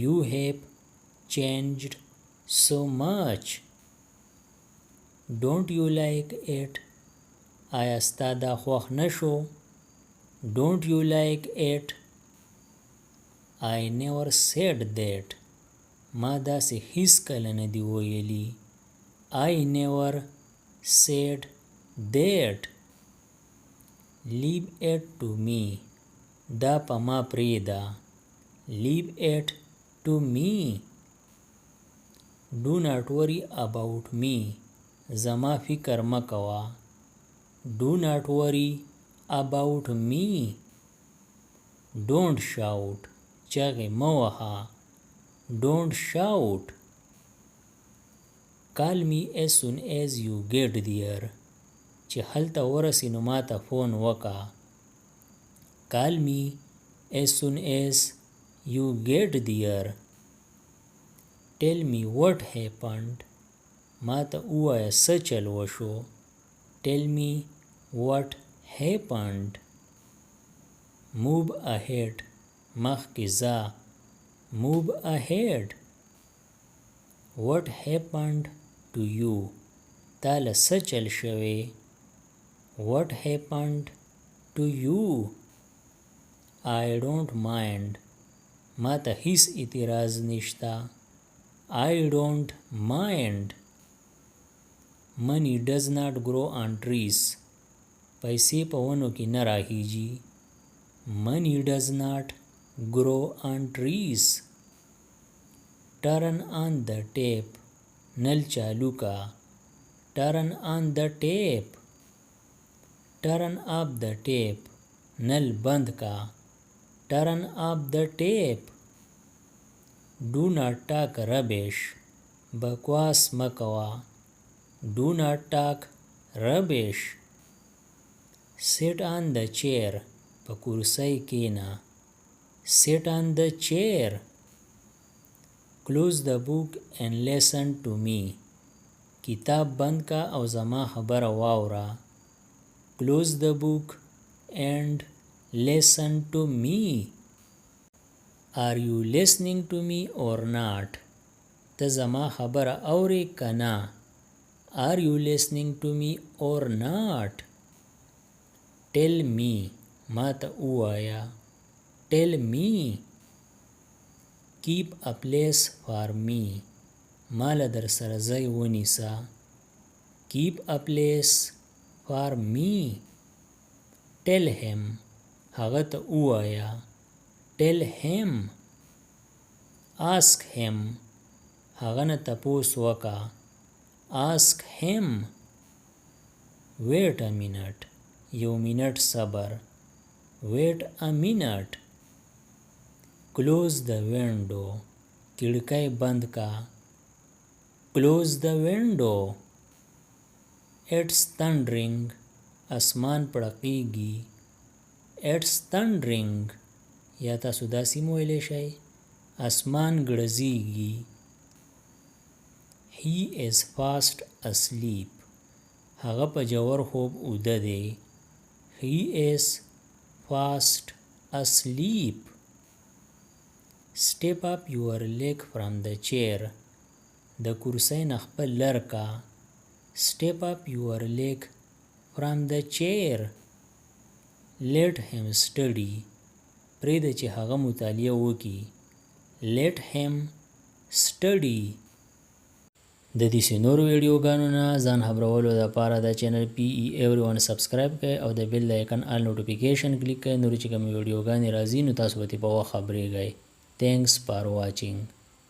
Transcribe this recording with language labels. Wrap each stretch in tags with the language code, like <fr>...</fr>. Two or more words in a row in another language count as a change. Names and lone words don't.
<en>You have changed so much. Don't you like it?</en> <ps>آیا ستا دا خوښ نشو؟</ps> <en>Don't you like it? I never said that.</en> <ps>ما داسې هیڅ کله نه دی ویلي.</ps> <en>I never said that. Leave it to me.</en> <ps>دا په ما پرېږده.</ps> <en>Leave it to me. Do not worry about me.</en> <ps>زما فکر مه کوه.</ps> <en>Do not worry about me. Don't shout.</en> <ps>چغې مه وهه.</ps> <en>Don't shout. Call me as soon as you get there.</en> <ps>چې هلته ورسې نو ما ته فون وکړه.</ps> <en>Call me as soon as you get there. Tell me what happened.</en> <ps>ما ته ووایه څه چل وشو.</ps> <en>Tell me what happened. Move ahead.</en> <ps>مخکې ځه.</ps> <en>Move ahead. What happened to you?</en> <ps>تا له څه چل شوی.</ps> <en>What happened to you? I don't mind.</en> <ps>ما ته هیڅ اعتراض نشته.</ps> <en>I don't mind. Money does not grow on trees.</en> <ps>پیسې په ونو کې نه راهیږي.</ps> <en>Money does not grow on trees. Turn on the tap.</en> <ps>نل چالو کا.</ps> <en>Turn on the tap. Turn off the tap.</en> <ps>نل بند کا.</ps> <en>Turn off the tap. Do not talk rubbish.</en> <ps>بکواس مکوا.</ps> <en>Do not talk rubbish. Sit on the chair.</en> <ps>په کرسۍ کېنه.</ps> <en>Sit on the chair. Close the book and listen to me.</en> <ps>کتاب بند کا او زما خبره واوره.</ps> <en>Close the book and listen to me. Are you listening to me or not?</en> <ps>ته زما خبره اورې که نه.</ps> <en>Are you listening to me or not? Tell me.</en> <ps>ما ته ووایه.</ps> <en>Tell me. Keep a place for me.</en> <ps>ما له در سره ځای ونیسه.</ps> <en>Keep a place for me. Tell him.</en> <ps>هغه ته ووایه.</ps> <en>Tell him. Ask him.</en> <ps>هغه نه تپوس وکړه.</ps> <en>Ask him. Wait a minute.</en> <ps>یو منټ صبر.</ps> <en>Wait a minute. Close the window.</en> <ps>کړکۍ بند کا.</ps> <en>Close the window. It's thundering.</en> <ps>اسمان پړقېږي.</ps> <en>It's thundering.</en> <ps>یا تاسو داسې هم ویلی شئ. اسمان ګړزیږي.</ps> <en>He is fast asleep.</en> <ps>هغه په ژور خوب اوده دی.</ps> <en>He is fast asleep. Step up your leg from the chair.</en> <ps>د کرسۍ نه خپل لر کا.</ps> <en>Step up your leg from the chair. Let him study.</en> <ps>پرېږده چې هغه مطالعه وکړي.</ps> <en>Let him study.</en> <ps>د دې نورو ویډیوګانو نه ځان خبرولو دپاره د چینل PE everyone سبسکرایب کړئ او د بیل د آیکن</ps> <en>all notification</en> <ps>کلیک کړئ. نورې چې کومې ویډیوګانې راځي نو تاسو به ترې په وخت خبرېږئ.</ps> <en>Thanks for watching.</en>